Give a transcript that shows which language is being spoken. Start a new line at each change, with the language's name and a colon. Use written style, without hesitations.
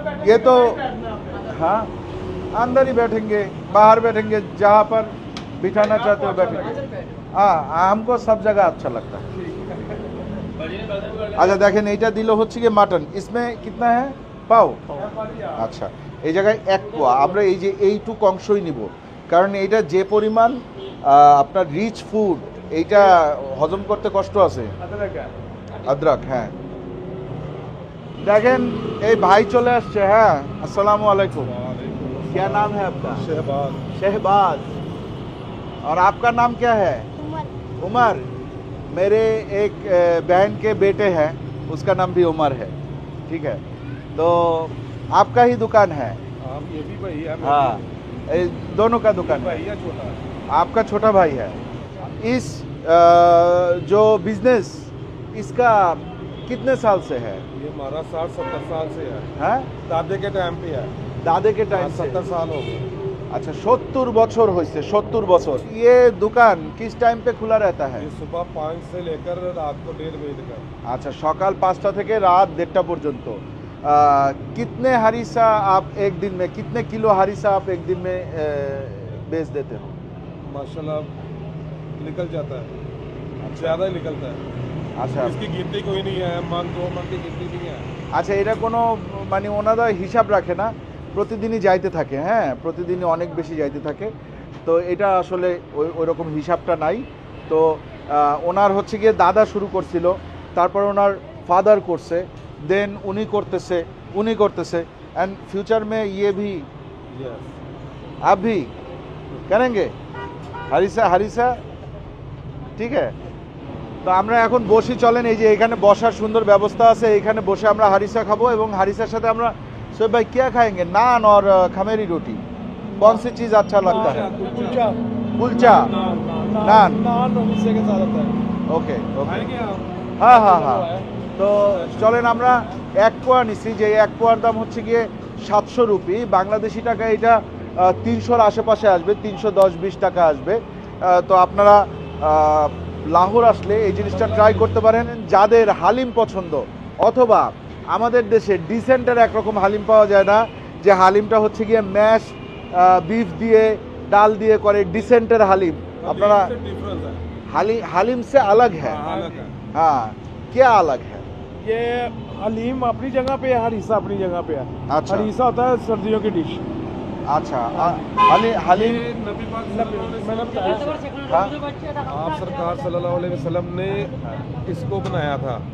Hindi: ये तो हाँ, अंदर ही बैठेंगे, बाहर बैठेंगे, जहाँ पर बिठाना चाहते हो बैठेंगे। हाँ, हमको सब जगह अच्छा लगता है। अच्छा देखें,
Bangla: এইটা দিল হচ্ছে কি মাটন,
Hindi: इसमें कितना है?
Bangla: পাও। আচ্ছা, এই জায়গায় এক পোয়া। আমরা এই যে এইটুক অংশই নিব, কারণ এইটা যে পরিমাণ আপনার রিচ ফুড, এইটা হজম করতে কষ্ট আছে। अदरक হ্যাঁ। দেখেন এই ভাই চলে আসছে। হ্যাঁ, আসসালামু আলাইকুম।
Hindi: क्या नाम है आपका? शहबाज शहबाज। और आपका नाम क्या है? उमर। मेरे एक बहन के बेटे हैं, उसका नाम भी उमर है। ठीक है, तो आपका ही दुकान है? आप ये भी भाई है हाँ, दोनों का दुकान है। भाई है छोटा आपका छोटा भाई है। इस जो बिजनेस, इसका कितने साल से है? ये हमारा 60-70 साल से है हैं? दादे के टाइम पे है दादे के टाइम से? 70 साल हो गए
Bangla: अच्छा, 70 বছর হয়েছে, 70 বছর।
Hindi: ये दुकान किस टाइम पे खुला रहता है? ये सुबह 5 से लेकर रात को 1:30 बजे तक
Bangla: अच्छा, সকাল 5টা থেকে রাত 1:30 পর্যন্ত।
Hindi: कितने हरीसा आप एक दिन में, कितने किलो हरीसा आप एक दिन में बेच देते हो? माशाल्लाह निकल जाता है, ज़्यादा ही निकलता है।
Bangla: আচ্ছা
Hindi: इसकी गिनती कोई नहीं है, मन 2 मन की गिनती नहीं है।
Bangla: আচ্ছা, এটা কোনো মানে ওনারা হিসাব রাখে না, প্রতিদিনই যাইতে থাকে। হ্যাঁ, প্রতিদিনই অনেক বেশি যাইতে থাকে। তো এটা আসলে ওই রকম হিসাবটা নাই। তো ওনার হচ্ছে গিয়ে দাদা শুরু করছিল, তারপর ওনার ফাদার করছে, দেন উনি করতেছে
Hindi: एंड फ्यूचर में ये भी
English: yes
Hindi: आप भी करेंगे হারিসা।
Bangla: ঠিক আছে, তো আমরা এখন বসি। চলেন, এই যে এখানে বসার সুন্দর ব্যবস্থা আছে, এখানে বসে আমরা হারিসা খাবো এবং হারিসার সাথে আমরা
Hindi: सोहेब भाई क्या खाएंगे? नान और खमेरी रोटी, कौन सी चीज़ अच्छा लगता है? कुलचा कुलचा, नान। नान हिस्से के साथ आता है। ओके ओके, खाएंगे आप? हाँ हाँ हाँ।
Bangla: তো চলেন, আমরা এক পোয়া নিচ্ছি, যে এক পোয়ার দাম হচ্ছে গিয়ে 700 রুপি। বাংলাদেশি টাকা এটা 300-র আশেপাশে আসবে, 310-20 টাকা আসবে। তো আপনারা লাহোর আসলে এই জিনিসটা ট্রাই করতে পারেন। যাদের হালিম পছন্দ, অথবা আমাদের দেশে ডিসেন্টের একরকম হালিম পাওয়া যায় না, যে হালিমটা হচ্ছে গিয়ে ম্যাশ বিফ দিয়ে ডাল দিয়ে করে, ডিসেন্টের হালিম আপনারা
Hindi: डिफरेंस है, हालिम से अलग है। अलग है। हाँ, क्या अलग है? ये हलीम अपनी जगह पे है, हरीसा अपनी जगह पे है। अच्छा। हरीसा होता है सर्दियों की डिश। अच्छा, हालिम नबी पाक मैंने बताया, हाँ? आप सरकार सल्लल्लाहु अलैहि वसल्लम ने इसको बनाया था,